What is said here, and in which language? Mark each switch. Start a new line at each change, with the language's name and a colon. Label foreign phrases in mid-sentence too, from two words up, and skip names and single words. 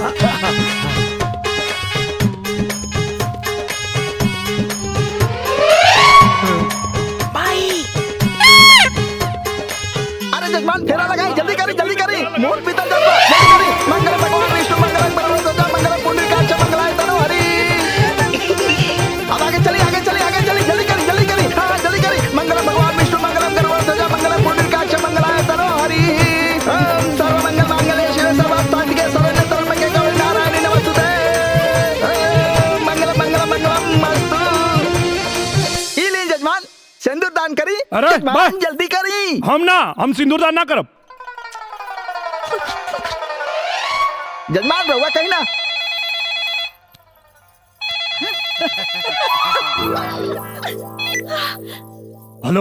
Bhojpuri: भाई, अरे जजमान फेरा लगाई, जल्दी करी मोर पीतल जल्दी करी।
Sanskrit: मंगल भगवान विष्णु मंगल परमोदजा मंगल पुंडरीकाक्ष मंगलाय तनो हरि।
Bhojpuri: अब आगे चली जल्दी करी। हाँ जल्दी करी।
Sanskrit: मंगल भगवान विष्णु मंगल परमोदजा मंगल पुंडरीकाक्ष मंगलाय तनो हरि। ओम सर्वमंगल मांगल्ये शिवे सर्वार्थसाधिके शरण्ये त्र्यंबके गौरी नारायणी नमोस्तुते। मंगलम मस्तु।
Bhojpuri: ई लीन जजमान सिंदूर दान करी। अरे जजमान जल्दी करी। हम सिंदूर दान ना करब। जजमान रहुआ कहीं ना। हेलो